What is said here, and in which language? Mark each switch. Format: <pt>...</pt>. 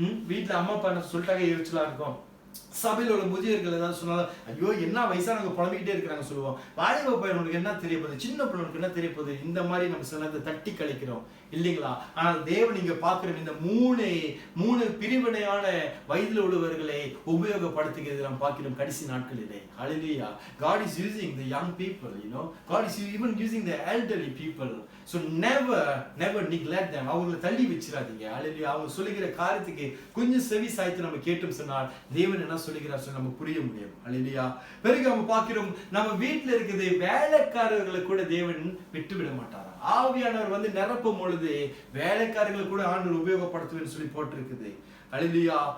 <ta>வீட்டுல அம்மா அப்பா சொல்லிட்டாங்க எரிச்சலா இருக்கும். சபையில் உள்ள முதியர்கள் ஏதாவது சொன்னாலும், ஐயோ என்ன வயசானவங்க புலம்பிக்கிட்டே இருக்கிறாங்க சொல்லுவோம். வாலிப பையனுக்கு என்ன தெரிய போகுது, சின்ன பிள்ளைக்கு என்ன தெரிய போகுது, இந்த மாதிரி நம்ம சில தட்டி கழிக்கிறோம் இல்லைங்களா? ஆனால் தேவன் இங்க பார்க்கிறோம், இந்த மூணு பிரிவினையான வயதில் உள்ளவர்களை உபயோகப்படுத்துகிறது நாம் பார்க்கிறோம் கடைசி நாட்களிலே.</ta> <en>Hallelujah. God is using the young people, God is even using the elderly people. So never neglect them.</en> <ta>அவங்களை தள்ளி வச்சிடாதீங்க.</ta> <en>Hallelujah.</en> <ta>அவங்க சொல்லுகிற காரியத்துக்கு கொஞ்சம் செவி சாய்த்து நம்ம கேட்டும் சொன்னால் தேவன் என்ன சொல்லுகிறார் சொல்லி நம்ம புரிய முடியும். Hallelujah. பிறகு நம்ம பார்க்கிறோம், நம்ம வீட்டில் இருக்குது வேலைக்காரர்களை கூட தேவன் விட்டுவிட மாட்டாரா? ஆவியானவர் நிரப்பும் பொழுது வேலைக்காரர்களை கூட ஆண்டவர் உபயோகப்படுத்துவேன்னு சொல்லி போட்டிருக்குது. ஹல்லேலூயா.</ta>